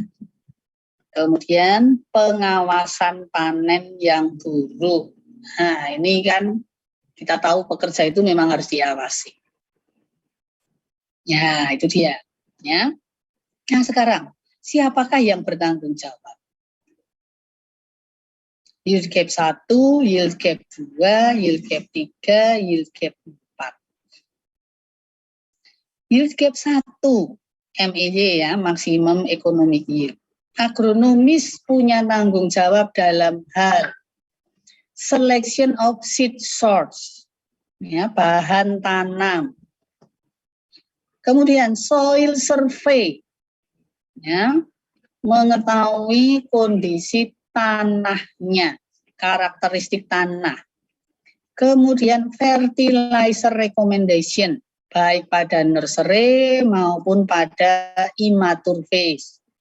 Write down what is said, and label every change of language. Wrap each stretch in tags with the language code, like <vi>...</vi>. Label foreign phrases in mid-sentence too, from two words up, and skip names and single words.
<id>Kemudian pengawasan panen yang buruk. Nah, ini kan kita tahu pekerja itu memang harus diawasi. Ya, itu dia. Ya. Nah, sekarang siapakah yang bertanggung jawab?</id> <en>Yield gap 1, yield gap 2, yield gap 3, yield gap 4. Yield gap 1,</en> <id>MEY ya, maksimum</id> <en>economic yield.</en> <id>Agronomis punya tanggung jawab dalam hal</id> <en>selection of seed source,</en> <id>ya, bahan tanam. Kemudian</id> <en>soil survey,</en> <id>ya, mengetahui kondisi tanahnya, karakteristik tanah. Kemudian</id> <en>fertilizer recommendation,</en> <id>baik pada nursery maupun pada</id> <en>immature phase.</en>